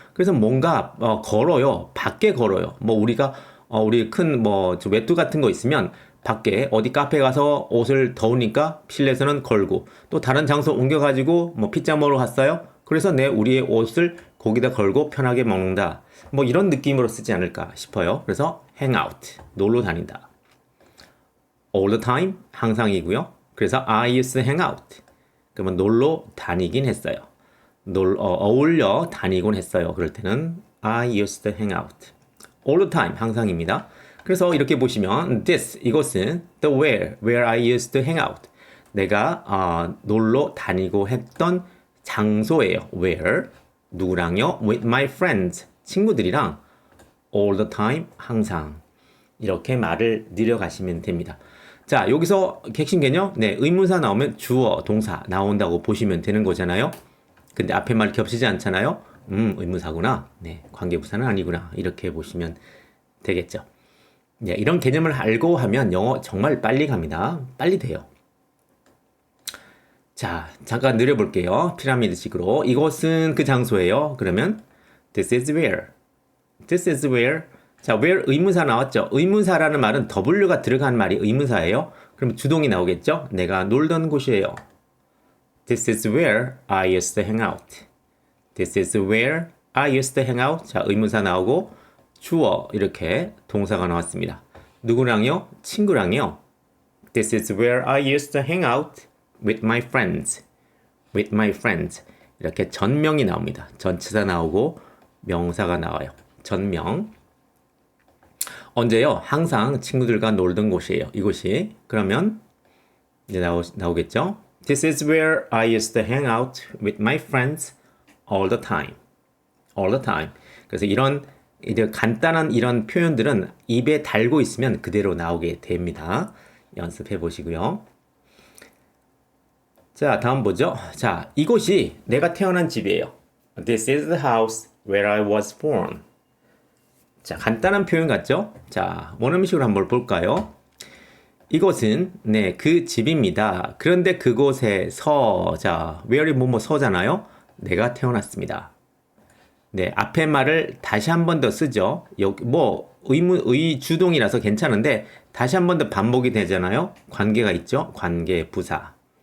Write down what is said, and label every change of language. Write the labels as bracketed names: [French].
[Korean] 그래서 뭔가 걸어요. 밖에 걸어요. 뭐 우리가 우리 큰 외투 같은 거 있으면 밖에 어디 카페 가서 옷을 더우니까 실내에서는 걸고 또 다른 장소 옮겨가지고 피자 먹으러 갔어요. 그래서 우리의 옷을 거기다 걸고 편하게 먹는다. 뭐 이런 느낌으로 쓰지 않을까 싶어요. 그래서 hang out, 놀러 다닌다. [English] all the time, [Korean] 항상이고요. 그래서 [English] I used to hang out. [Korean] 그러면 놀러 다니긴 했어요. 어울려 다니곤 했어요. 그럴 때는 [English] I used to hang out. all the time, [Korean] 항상입니다. 그래서 이렇게 보시면 [English] this, [Korean] 이것은 [English] the where I used to hang out. [Korean] 내가 놀러 다니고 했던 장소예요. where, 누구랑요? [English] with my friends, [Korean] 친구들이랑 [English] all the time, [Korean] 항상. 이렇게 말을 늘려가시면 됩니다. 자, 여기서 핵심 개념, 네, 의문사 나오면 주어, 동사 나온다고 보시면 되는 거잖아요. 근데 앞에 말 겹치지 않잖아요. 의문사구나. 네, 관계부사는 아니구나. 이렇게 보시면 되겠죠. 네, 이런 개념을 알고 하면 영어 정말 빨리 갑니다. 빨리 돼요. 자, 잠깐 느려볼게요. 피라미드식으로. 이곳은 그 장소예요. 그러면 [English] this is where. This is where. [Korean] 자, where 의문사 나왔죠? 의문사라는 말은 W가 들어간 말이 의문사예요. 그럼 주동이 나오겠죠? 내가 놀던 곳이에요. [English] This is where I used to hang out. This is where I used to hang out. [Korean] 자, 의문사 나오고 주어 이렇게 동사가 나왔습니다. 누구랑요? 친구랑요. [English] This is where I used to hang out with my friends. With my friends. [Korean] 이렇게 전명이 나옵니다. 전치사 나오고 명사가 나와요. 전명. 언제요? 항상 친구들과 놀던 곳이에요. 이곳이. 그러면 이제 나오겠죠? [English] This is where I used to hang out with my friends all the time. All the time. [Korean] 그래서 이런 이제 간단한 이런 표현들은 입에 달고 있으면 그대로 나오게 됩니다. 연습해 보시고요. 자, 다음 보죠. 자, 이곳이 내가 태어난 집이에요. [English] This is the house where I was born. [Korean] 자, 간단한 표현 같죠? 자, 원어민식으로 한번 볼까요? 이곳은 네, 그 집입니다. 그런데 그곳에서 자, where이 뭐뭐 서잖아요. 내가 태어났습니다. 네, 앞에 말을 다시 한 번 더 쓰죠. 여기 뭐 의주동이라서 괜찮은데 다시 한 번 더 반복이 되잖아요. 관계가 있죠. 관계 부사.